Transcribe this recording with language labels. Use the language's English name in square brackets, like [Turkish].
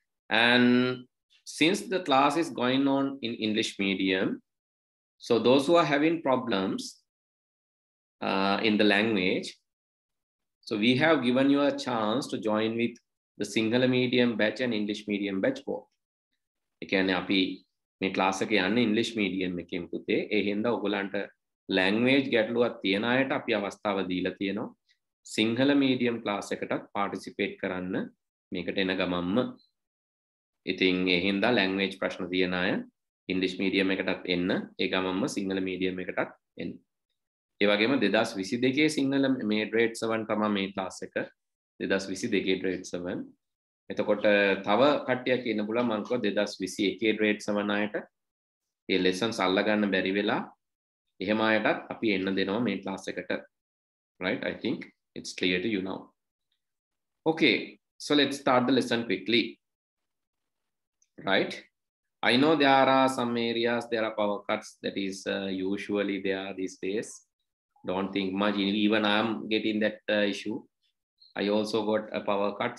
[English] And since the class is going on in English medium, so those who are having problems in the language, so we have given you a chance to join with the Sinhala medium batch and English medium batch both. [Sinhala] එකන්නේ අපි මේ class එක යන්නේ ඉංග්‍රීසි medium එකෙන් පුතේ. ඒ හින්දා ඔයගලන්ට ලැන්ග්වේජ් ගැටලුවක් තියන අයට අපි අවස්ථාව දීලා තියෙනවා. සිංහල මීඩියම් ක්ලාස් එකටත් පාටිසිපේට් කරන්න මේකට එන ගමම්ම. ඉතින් ඒ හින්දා ලැන්ග්වේජ් ප්‍රශ්න තියන අය ඉංග්‍රීසි මීඩියම් එකටත් එන්න. ඒ ගමම්ම සිංහල මීඩියම් එකටත් එන්න. ඒ වගේම 2022 සිංහල මේ grade 7 තමයි මේ ක්ලාස් එක. 2022 grade 7. එතකොට තව කට්ටියක් ඉන්න පුළුවන් මම කිව්වා 2021 grade 7 අයට මේ lessons අල්ල ගන්න බැරි වෙලා එහෙම අයටත් අපි එන්න දෙනවා මේ ක්ලාස් එකට. [English] Right? I think it's clear to you now. Okay, so let's start the lesson quickly. Right? I know there are some areas there are power cuts that is usually there these days. Don't think much. Even I am getting that issue. I also got a power cut.